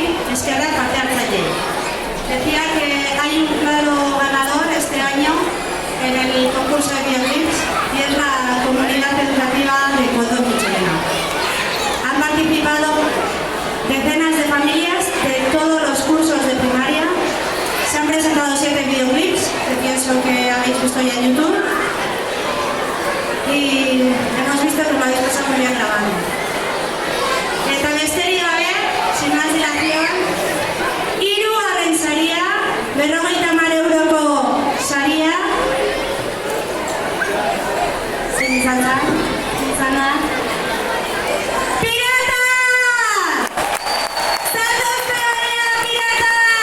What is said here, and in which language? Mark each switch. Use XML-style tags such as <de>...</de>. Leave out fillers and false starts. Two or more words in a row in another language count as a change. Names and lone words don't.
<eu>Esquerra parte hartzaile.</eu> <es>Decía que hay un claro ganador este año en el concurso de videoclips y es la comunidad educativa de Koldo Michelena. Han participado decenas de familias de todos los cursos de primaria. Se han presentado 7 videoclips, que pienso que habéis visto ya en YouTube. Y hemos visto que lo habéis pasado muy bien grabando.</es> <eu>Eta besterik gabe,</eu> <es>sin más dilación,</es> <eu>3 garren saria, 50 euroko saria. Zein izan da? Pirata! Zatozte horrela, pirata!</eu>